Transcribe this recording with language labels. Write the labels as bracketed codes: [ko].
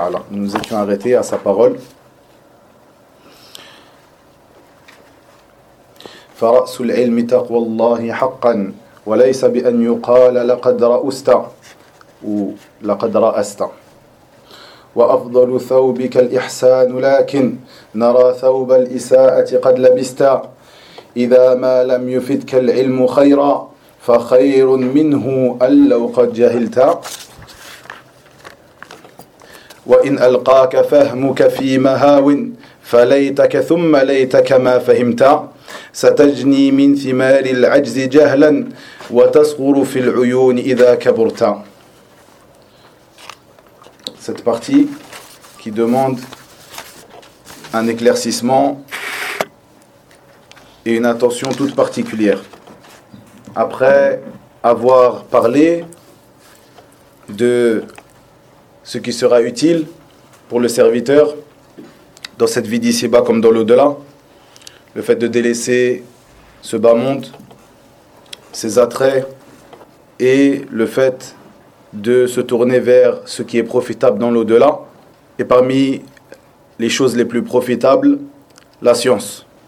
[fr] Nous étions arrêtés à sa parole. [ar] فرأس العلم تقوى الله حقا وليس بأن يقال لقد رأست أو لقد رأست وأفضل ثوبك الإحسان لكن نرى ثوب الإساءة قد لبست إذا ما لم يفدك العلم خيرا فخير منه أن لو قد جهلت وإن ألقاك فهمك في مهاو فليتك ثم ليتك ما فهمت ستجني من ثمار العجز جهلا وتصغر في العيون إذا كبرت. [fr] Cette partie qui demande un éclaircissement et une attention toute particulière. Après avoir parlé de ce qui sera utile pour le serviteur dans cette vie d'ici-bas comme dans l'au-delà, le fait de délaisser ce bas monde, ses attraits et le fait de se tourner vers ce qui est profitable dans l'au-delà, et parmi les choses les plus profitables, la science.